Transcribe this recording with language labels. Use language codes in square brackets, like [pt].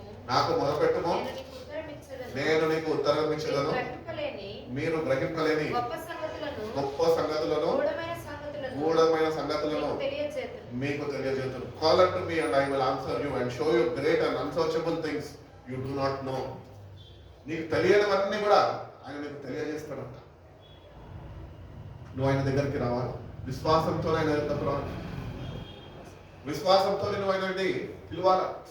[te] నాకు మొరపెట్టుము, నేను నీకు ఉత్తరం ఇచ్చేదను, మీరు గ్రహింపలేని గొప్ప సంగతులను గూఢమైన సంగతులను మీకు తెలియజేతును. [en] Call unto me and I will answer you and show you great and unsearchable things you do not know. [te] నీకు తెలియనివన్నీ కూడా ఆయన నీకు తెలియజేస్తాడంట. నువ్వు ఆయన దగ్గరికి రావాలి, విశ్వాసంతో ఆయన దగ్గరకు రావాలి, విశ్వాసంతో నువ్వు ఆయనని పిలవాలా.